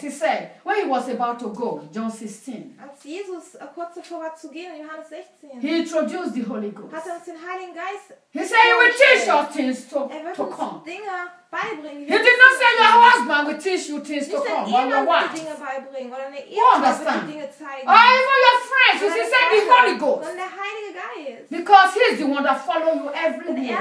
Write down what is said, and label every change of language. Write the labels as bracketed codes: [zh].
[en] He said when he was about to go, John 16. [de] Als Jesus kurz davor war zu gehen, Johannes 16. [en] He introduced the Holy Ghost. [de] Hat uns den Heiligen Geist. [en] He said he will teach you things to come. [de] Dinge beibringen. [en] He did not say your husband will teach you things to come. [de] Nicht dein Ehemann wird Dinge beibringen oder eine Ehefrau wird dir Dinge zeigen. [en] Or even your friends. He said the Holy Ghost. [de] Sondern der Heilige Geist. [en] Because he's the one that follows you everywhere.